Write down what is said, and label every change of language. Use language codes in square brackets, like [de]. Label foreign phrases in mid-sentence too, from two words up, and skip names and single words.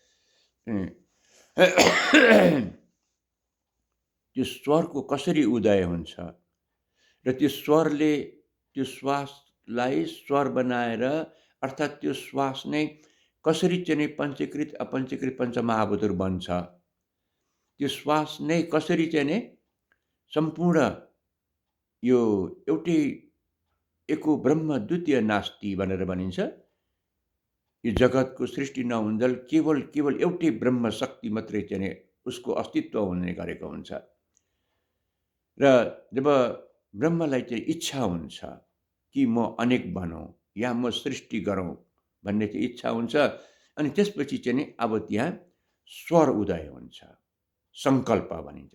[ne] त्यो स्वरको कसरी उदय हुन्छ र त्यो स्वरले त्यो श्वासलाई स्वर बनाएर अर्थात् त्यो श्वास नै कसरी चाहिँ पञ्चीकृत अपञ्चीकृत पञ्चमहाभूतहरू बन्छ, त्यो श्वास नै कसरी चाहिँ सम्पूर्ण यो एउटै [sa] एको ब्रह्म द्वितीय नास्ति [ne] भनेर भनिन्छ। यो जगतको सृष्टि नहुन्जेल केवल एउटै ब्रह्म शक्ति मात्रै चाहिँ उसको अस्तित्व हुने गरेको हुन्छ। र जब ब्रह्मलाई चाहिँ इच्छा हुन्छ कि म अनेक बनौँ या म सृष्टि गरौँ भन्ने चाहिँ इच्छा हुन्छ, अनि त्यसपछि चाहिँ अब त्यहाँ स्वर उदय हुन्छ, सङ्कल्प भनिन्छ।